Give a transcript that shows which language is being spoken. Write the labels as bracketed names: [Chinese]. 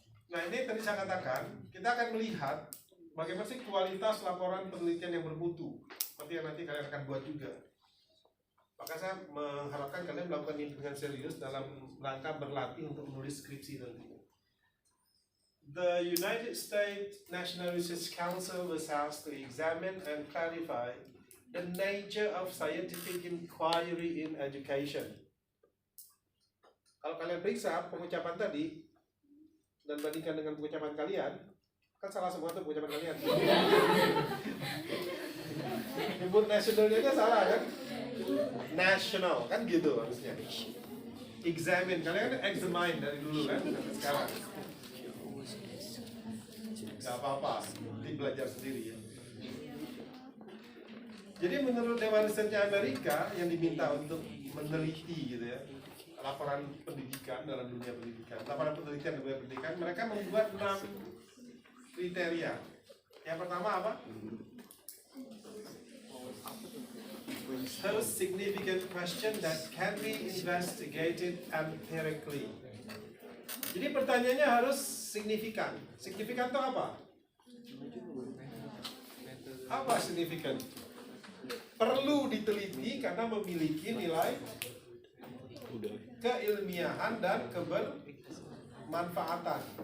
[Indonesian] Nah, ini tadi saya katakan, kita akan melihat bagaimana sih kualitas laporan penelitian yang bermutu, seperti yang nanti kalian akan buat juga. Maka saya mengharapkan kalian melakukan ini dengan serius dalam rangka berlatih untuk menulis skripsi nanti. [English] The United States National Research Council was asked to examine and clarify the nature of scientific inquiry in education. [Indonesian] Kalau kalian periksa pengucapan tadi dan bandingkan dengan pengucapan kalian, kan salah semua tuh pengucapan kalian. Nyebut nationalnya aja salah kan? National kan gitu harusnya. Examine, kalian kan examine dari dulu kan sampai sekarang. Gak apa-apa, nanti belajar sendiri ya. Jadi menurut Dewan Risetnya Amerika yang diminta untuk meneliti gitu ya, laporan pendidikan dalam dunia pendidikan, laporan penelitian dalam dunia pendidikan, mereka membuat 6 kriteria. Yang pertama apa? [English] Most significant question that can be investigated empirically. [Indonesian] Jadi pertanyaannya harus signifikan. Signifikan itu apa? Apa signifikan? Perlu diteliti karena memiliki nilai keilmiahan dan kebermanfaatan.